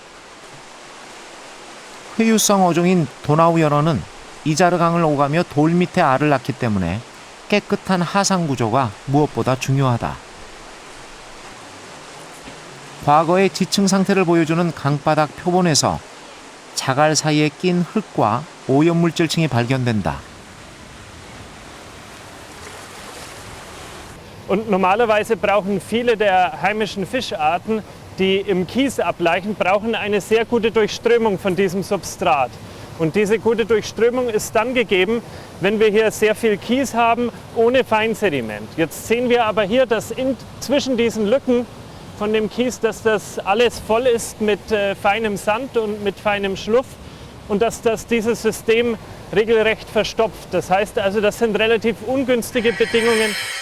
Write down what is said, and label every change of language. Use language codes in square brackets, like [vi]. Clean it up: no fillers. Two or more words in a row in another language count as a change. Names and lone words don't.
[ko] 회유성 어종인 도나우 연어는 이자르 강을 오가며 돌 밑에 알을 낳기 때문에 깨끗한 하상 구조가 무엇보다 중요하다. 과거의 지층 상태를 보여주는 강바닥 표본에서 자갈 사이에 낀 흙과 오염물질층이 발견된다. [de] Und normalerweise brauchen viele der heimischen Fischarten, die im Kies ablaichen, brauchen eine sehr gute Durchströmung von diesem Substrat. Und diese gute Durchströmung ist dann gegeben, wenn wir hier sehr viel Kies haben, ohne Feinsediment. Jetzt sehen wir aber hier, dass zwischen diesen Lücken von dem Kies, dass das alles voll ist mit feinem Sand und mit feinem Schluff und dass das dieses System regelrecht verstopft. Das heißt also, das sind relativ ungünstige Bedingungen.